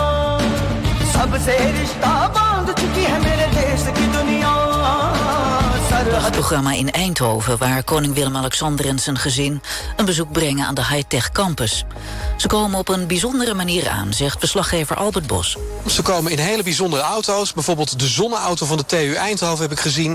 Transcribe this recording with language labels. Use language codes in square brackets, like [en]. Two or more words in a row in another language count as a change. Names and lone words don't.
[hi] सबसे रिश्ता बांध चुकी है मेरे देश की दुनिया [nl] Het programma in Eindhoven, waar koning Willem-Alexander en zijn gezin een bezoek brengen aan de high-tech campus. Ze komen op een bijzondere manier aan, zegt verslaggever Albert Bos. Ze komen in hele bijzondere auto's. Bijvoorbeeld de zonneauto van de TU Eindhoven heb ik gezien.